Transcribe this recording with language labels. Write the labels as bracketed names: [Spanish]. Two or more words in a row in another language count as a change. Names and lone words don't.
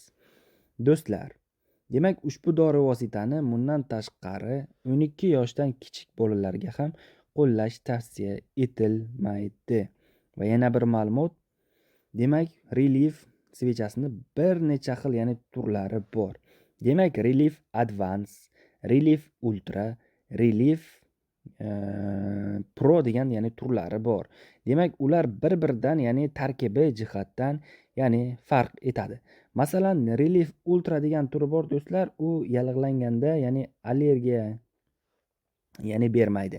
[Uzbek] Do'stlar, demak ushbu dori vositani bundan tashqari 12 yoshdan kichik bolalarga ham qo'llash tavsiya etilmaydi. Va yana bir ma'lumot, demak relief svechasini bir necha xil, ya'ni turlari bor. Demak, relief advance, relief ultra, relief pro degan ya'ni turlari bor. Demak, ular bir-biridan, ya'ni tarkibi jihatdan, ya'ni farq etadi. Masalan, relief ultra degan turi bor do'stlar, u yallig'langanda, ya'ni allergiya ya'ni bermaydi.